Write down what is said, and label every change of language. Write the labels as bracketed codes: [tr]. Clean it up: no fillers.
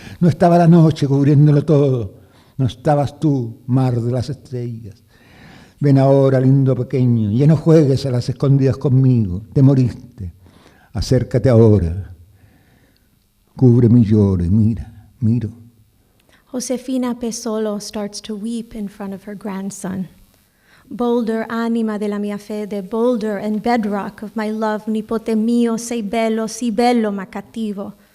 [es] No estaba la noche cubriéndolo todo. No estabas tú, mar de las estrellas. Ven ahora, lindo pequeño, ya no juegues a las escondidas conmigo, te moriste. Acércate ahora, cubre mi lloro y miro. [en] Josefina Pesolo starts to weep in front of her grandson. [it] Boulder, anima della mia fede, [en] boulder and bedrock of my love, [it] nipote mio, sei bello, sì bello ma cattivo.